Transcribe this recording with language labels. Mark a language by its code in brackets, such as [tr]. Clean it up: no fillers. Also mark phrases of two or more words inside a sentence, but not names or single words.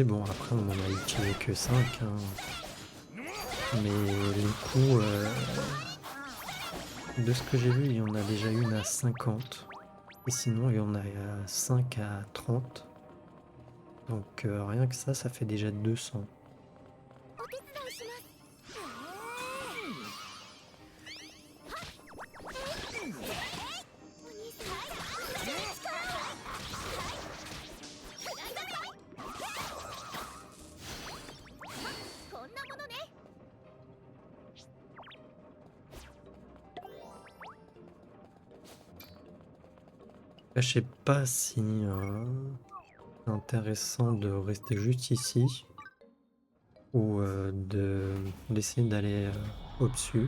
[fr] Bon, après, on en a utilisé que 5, hein. Mais les coups, de ce que j'ai vu, il y en a déjà une à 50. Et sinon, il y en a 5 à 30. Donc, rien que ça fait déjà 200. [ja] お手伝いしますお兄さんこんなものね [fr] Là, je sais pas si c'est intéressant de rester juste ici ou d'essayer d'aller au-dessus.